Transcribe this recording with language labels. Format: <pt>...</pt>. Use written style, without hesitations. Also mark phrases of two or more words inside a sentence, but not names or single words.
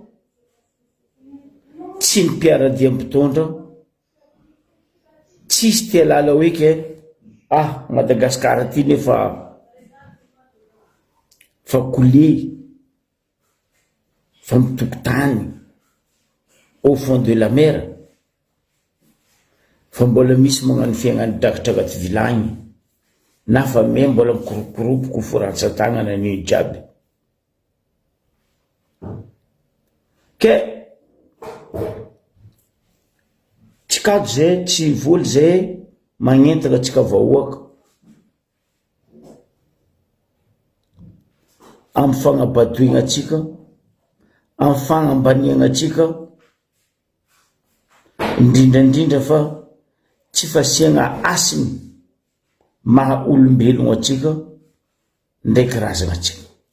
<mg>tsy ny mpiaradia mpitondra, tsisy tia lala hoe ke Madagascar ty nefa fa coulé fa mitokotany</mg> <fr>au fond de la mer,</fr> <mg>fa mbola misy magnano fiainany drakitra agnaty vilagny na fa me mbola mikoropokoropoko foratsan-tagnana ny jiaby. Ke tsy kado zay, tsy voly zay magnentana atsika vahoaka amin'ny fagnabadoigna atsika, amin'ny fagnambaniagna atsika, indrindrandrindra fa tsy fasiagna asiny maha olombelogno atsika ndraiky razana atsika.</mg>